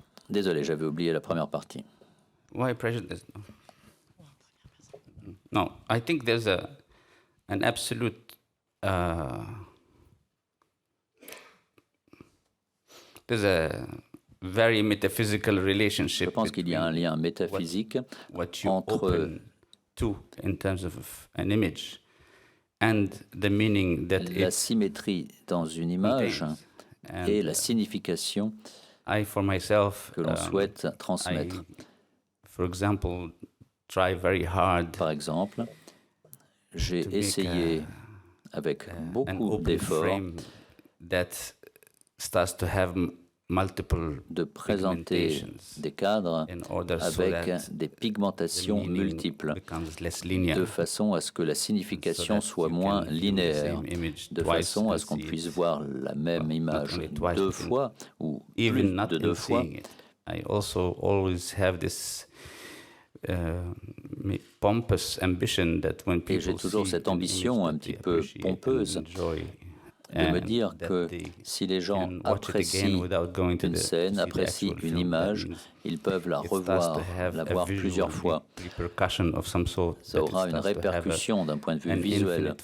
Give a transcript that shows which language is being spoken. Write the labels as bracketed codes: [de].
[fr] Désolé, j'avais oublié la première partie. [en] Why prejudice? No, I think there's an absolute there's a very metaphysical relationship. [fr] Je pense qu'il y a un lien métaphysique entre [en] in terms of an image and the meaning that [fr] la symétrie dans une image et la signification que l'on souhaite transmettre. [en] For example, try very hard. [fr] Par exemple, j'ai essayé avec beaucoup d'efforts de présenter des cadres avec des pigmentations multiples, de façon à ce que la signification soit moins linéaire, de façon à ce qu'on puisse voir la même image deux fois ou plus de deux fois. [en] I also always have this pompous ambition that when people [fr] et j'ai toujours cette ambition un petit peu pompeuse de me dire que si les gens apprécient une scène, apprécient une image, ils peuvent la revoir, la voir plusieurs fois. Ça aura une répercussion d'un point de vue visuel.